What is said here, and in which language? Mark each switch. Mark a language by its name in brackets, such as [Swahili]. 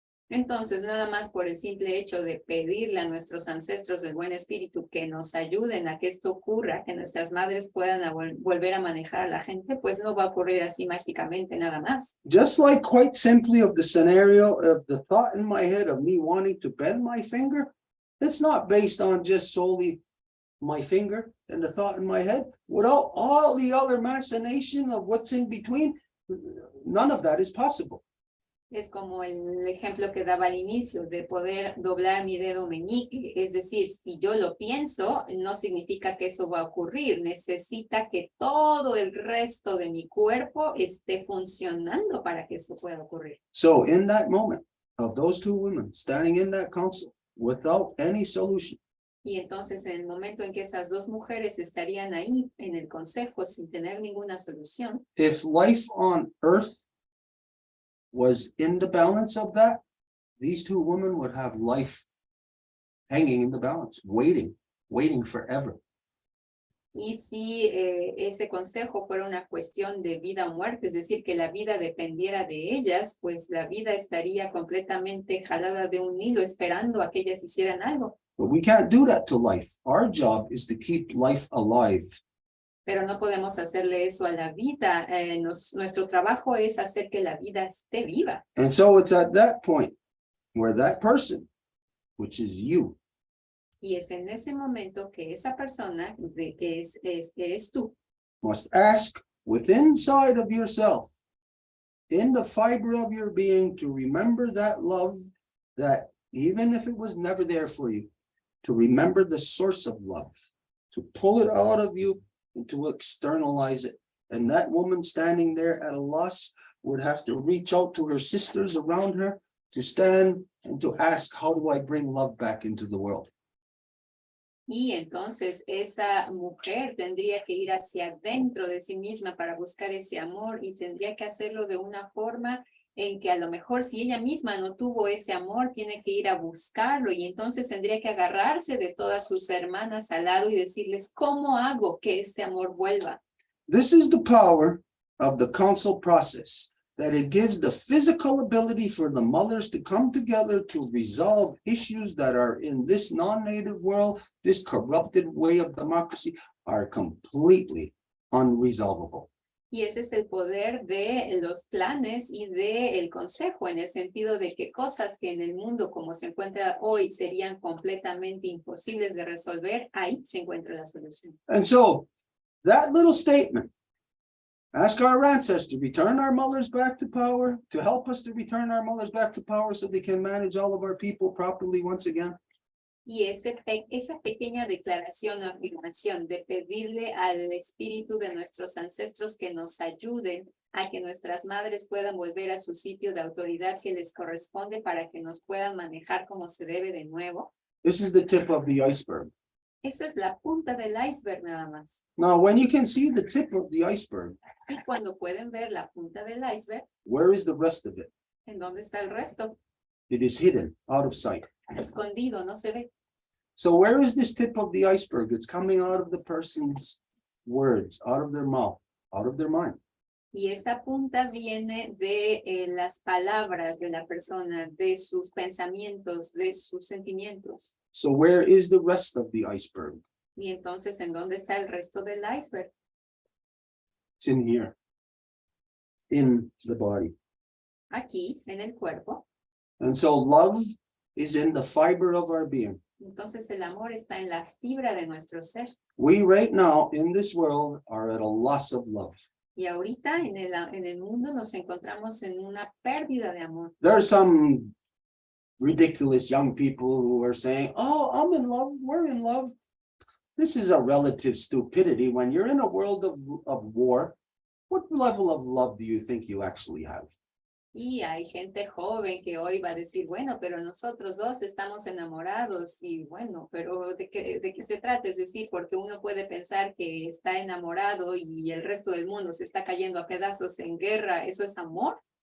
[Spanish] Entonces, nada más por el simple hecho de pedirle a nuestros ancestros del buen espíritu que nos ayuden a que esto ocurra, que nuestras madres puedan volver a manejar a la gente, pues no va a ocurrir así mágicamente nada más. [English] Just like quite simply of the scenario of the thought in my head of me wanting to bend my finger, it's not based on just solely my finger and the thought in my head. Without all the other machination of what's in between, none of that is possible. [Spanish] Es como el ejemplo que daba al inicio de poder doblar mi dedo meñique. Es decir, si yo lo pienso, no significa que eso va a ocurrir. Necesita que todo el resto de mi cuerpo esté funcionando para que eso pueda ocurrir. [English] So in that moment of those two women standing in that council without any solution, [Spanish] Y entonces en el momento en que esas dos mujeres estarían ahí en el consejo sin tener ninguna solución, [English] if life on earth was in the balance of that, these two women would have life hanging in the balance, waiting forever. [Spanish] Y si ese consejo fuera una cuestión de vida o muerte, es decir, que la vida dependiera de ellas, pues la vida estaría completamente jalada de un hilo esperando a que ellas hicieran algo. [English] But we can't do that to life. Our job is to keep life alive. [Spanish] Pero no podemos hacerle eso a la vida. Nuestro trabajo es hacer que la vida esté viva. [English] And so it's at that point where that person, which is you, [Spanish] Y es en ese momento que esa persona, que eres tú, [English] must ask within inside of yourself, in the fiber of your being, to remember that love, that even if it was never there for you, to remember the source of love, to pull it out of you and to externalize it. And that woman standing there at a loss would have to reach out to her sisters around her to stand and to ask, how do I bring love back into the world? [Spanish] y entonces esa mujer tendría que ir hacia adentro de sí misma para buscar ese amor y tendría que hacerlo de una forma en que a lo mejor si ella misma no tuvo ese amor, tiene que ir a buscarlo y entonces tendría que agarrarse de todas sus hermanas al lado y decirles, ¿cómo hago que este amor vuelva? [English] This is the power of the council process, that it gives the physical ability for the mothers to come together to resolve issues that are in this non-native world, this corrupted way of democracy, are completely unresolvable. [Spanish] Y ese es el poder de los planes y del consejo, en el sentido de que cosas que en el mundo como se encuentra hoy serían completamente imposibles de resolver, ahí se encuentra la solución. [English] And so that little statement, ask our ancestors to return our mothers back to power, to help us to return our mothers back to power so they can manage all of our people properly once again. [Spanish] Y esa pequeña declaración o afirmación de pedirle al espíritu de nuestros ancestros que nos ayuden a que nuestras madres puedan volver a su sitio de autoridad que les corresponde para que nos puedan manejar como se debe de nuevo. [English] This is the tip of the iceberg. [Spanish] Esa es la punta del iceberg nada más. [English] Now, when you can see the tip of the iceberg, [Spanish] Y cuando pueden ver la punta del iceberg, [English] where is the rest of it? [Spanish] ¿en dónde está el resto? [English] It is hidden, out of sight. [Spanish] Escondido, no se ve. [English] So where is this tip of the iceberg? It's coming out of the person's words, out of their mouth, out of their mind. [Spanish] Y esa punta viene de las palabras de la persona, de sus pensamientos, de sus sentimientos. [English] So where is the rest of the iceberg? [Spanish] Y entonces, ¿en dónde está el resto del iceberg? [English] It's in here, in the body. [Spanish] Aquí, en el cuerpo. [English] And so love is in the fiber of our being. [Spanish] Entonces, el amor está en la fibra de nuestro ser. [English] We right now in this world are at a loss of love. [Spanish] Y ahorita en el mundo nos encontramos en una pérdida de amor. [English] There are some ridiculous young people who are saying, oh, I'm in love, we're in love. This is a relative stupidity. When you're in a world of war, what level of love do you think you actually have? [Spanish] Y hay gente joven que hoy va a decir, bueno, pero nosotros dos estamos enamorados y bueno, pero ¿de qué se trata? Es decir, porque uno puede pensar que está enamorado y el resto del mundo se está cayendo a pedazos en guerra, ¿eso es amor?